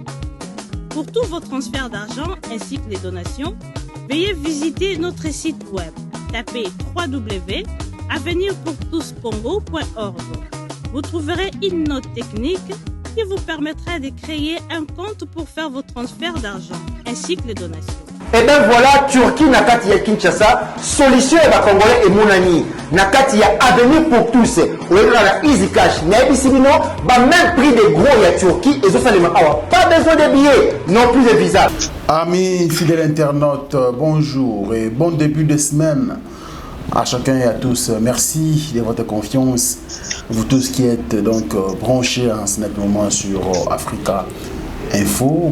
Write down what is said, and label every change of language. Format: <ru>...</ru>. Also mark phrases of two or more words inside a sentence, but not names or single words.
<fr>Pour tous vos transferts d'argent ainsi que les donations, veuillez visiter notre site web. Tapez www.avenirpourtouscongo.org. Vous trouverez une note technique qui vous permettra de créer un compte pour faire vos transferts d'argent ainsi que les donations. Et bien voilà,</fr> <ln>Turquie nakati ya Kinshasa, solution ya Congolais et Mounani. Nakati ya</ln> <fr>Avenir pour tous. On est dans la Easy Cash. Mais ici, même prix des gros ya Turquie, et ça, pas besoin de billets, non plus de visa. Amis fidèles internautes, bonjour et bon début de semaine à chacun et à tous. Merci de votre confiance, vous tous qui êtes donc branchés en ce moment sur Africa Info.</fr>